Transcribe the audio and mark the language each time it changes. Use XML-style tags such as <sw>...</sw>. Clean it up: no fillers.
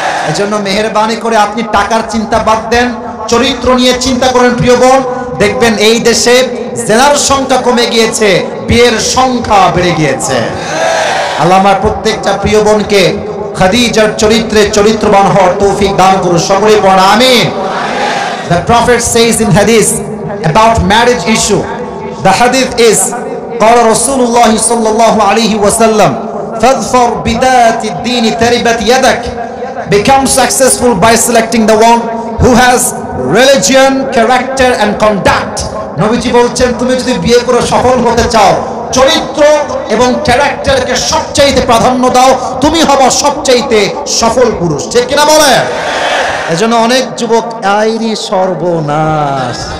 <bn>এজন্য মেহেরবানি করে আপনি টাকার চিন্তা বাদ দেন, চরিত্র নিয়ে চিন্তা করেন প্রিয় বোন। দেখবেন এই দেশে জেনার সংখ্যা কমে গিয়েছে, বিয়ের সংখ্যা বেড়ে গিয়েছে। আল্লাহ আমার প্রত্যেকটা প্রিয় বোনকে খাদিজার চরিত্রে চরিত্রবান হওয়ার তৌফিক দান করুন। সকলে পড়ুন আমিন।</bn> <en>The Prophet says in hadith about marriage issue, the hadith is</en> <ar>قال رسول الله صلى الله عليه وسلم فاظفر بذات الدين تربت يدك.</ar> <en>Become successful by selecting the one who has religion, character and conduct.</en> <bn>নবীজি বলছেন তুমি যদি বিয়ে করে সফল হতে চাও, চরিত্র এবং ক্যারেক্টারকে সবচাইতে প্রাধান্য দাও, তুমি হবা সবচাইতে সফল পুরুষ। ঠিক কিনা বলে? এজন্য অনেক যুবক আইরি সর্বনাশ।</bn>